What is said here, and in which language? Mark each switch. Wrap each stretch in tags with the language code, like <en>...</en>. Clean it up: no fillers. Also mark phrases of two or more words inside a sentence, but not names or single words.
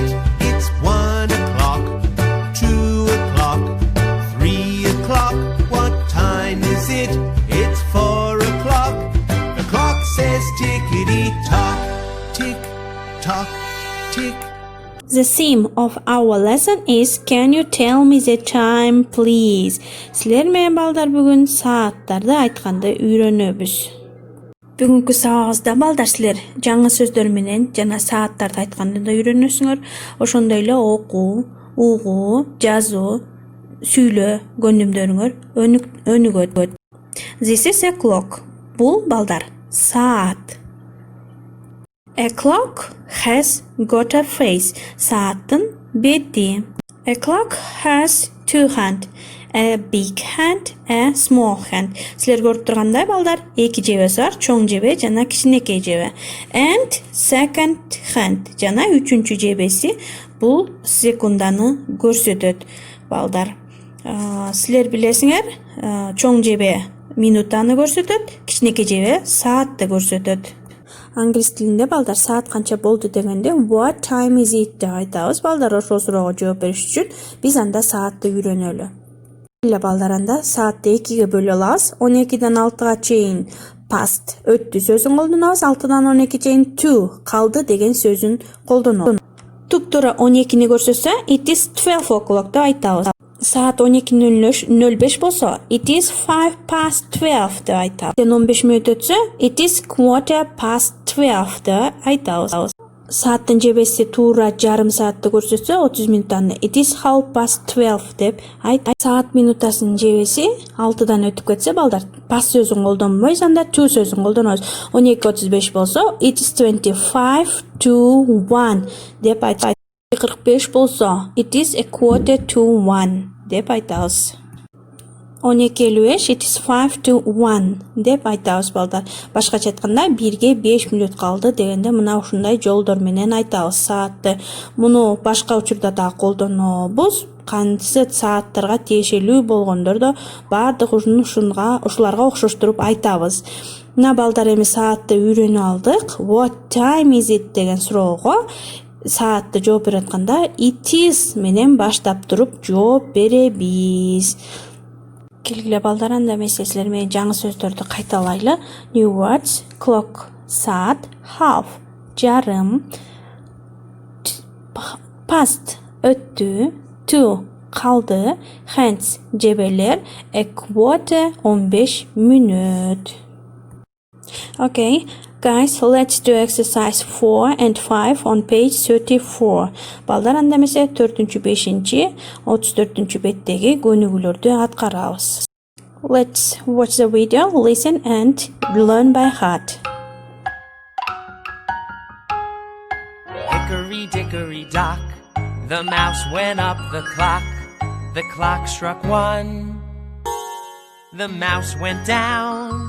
<en>It's 1 o'clock, 2 o'clock, 3 o'clock. What time is it? It's 4 o'clock. The clock says tickety-tock, tick-tock, tick. The theme of our lesson is Can you tell me the time, please?</en> <ky>Sizler менен балдар бүгүн сааттарды айтканды үйрөнөбүз. Бүгүнкү сабагыбызда балдар силер жаңы сөздөр менен жана сааттарды айтканды да үйрөнөсүңөр. Ошондой эле окуу, угуу, жазуу, сүйлөө көндүмдөрүңөр өнүгөт.</ky> <en>This is a clock.</en> <ky>Бул балдар саат.</ky> <en>A clock has got a face.</en> <ky>Сааттын бети.</ky> <en>A clock has two hands. A big hand, a small hand.</en> <ky>Силер көрүп тургандай балдар, эки жебеси бар, чоң жебе жана кичинекей жебе.</ky> <en>And second hand,</en> <ky>жана үчүнчү жебеси бул секунданы көрсөтөт балдар. Силер билесиңер, чоң жебе минутаны көрсөтөт, кичинекей жебе саатты көрсөтөт. Англис тилинде балдар саат канча болду дегенде</ky> <en>what time is it</en> <ky>деп айтабыз. Балдар ошол суроого жооп бериш үчүн биз анда саатты үйрөнөлү. Эле балдар анда саатты 2ге бөлө алабыз. 12ден 6га чейин past өттү сөзүн колдонобуз. 6дан 12 чейин to калды деген сөзүн колдонобуз. Туптура 12ни көрсөтсө</ky> <en>it is 12 o'clock</en> <ky>деп айтабыз. Saat 12:05 болсо</ky> <en>it is 5 past 12</en> <ky>деп айтабыз. 15 мүнөт өтсө</ky> <en>it is quarter past 12</en> <ky>деп айтабыз. Сааттын жебеси туура жарым саатты көрсөтсө 30 мүнөттөн</ky> <en>it is half past 12</en> <ky>деп айтабыз. Саат минутасынын жебеси 6дан өтүп кетсе балдар past сөзүн колдонбойбуз, анда to сөзүн колдонобуз. 12:35 болсо</ky> <en>it is 25 to 1</en> <ky>деп айтабыз. 45 болсо</ky> <en>it is a quarter to 1</en> <ky>деп айтабыз. 12:55</ky> <en>it is 5 to 1</en> <ky>деп айтабыз балдар. Башкача айтканда 1ге 5 мүнөт калды дегенде мына ушундай жолдор менен айтабыз саатты. Муну башка учурда да колдонобуз. Кантсе сааттарга тиешелүү болгондордо баардык ушуларга окшоштуруп айтабыз. Мына балдар эми саатты үйрөнүп алдык.</ky> <en>What time is it</en> <ky>деген суроого саатты жооп бере атканда</ky> <en>it is</en> <ky>менен баштап туруп жооп беребиз. Келгиле балдар, анда эмесе силер менен жаңы сөздөрдү кайталайлы.</ky> <en>New words: clock саат, half жарым, past өттү, to калды, hands жебелер, a quarter 15 мүнөт. Okay, guys, let's do exercise 4 and 5 on page 34.</en> <ky>Балдар, анда эмесе 4-5, 34 беттеги көнүгүүлөрдү аткарабыз.</ky> <en>Let's watch the video, listen and learn by heart. Hickory dickory dock, the mouse went up the clock. The clock struck 1, the mouse went down.</en>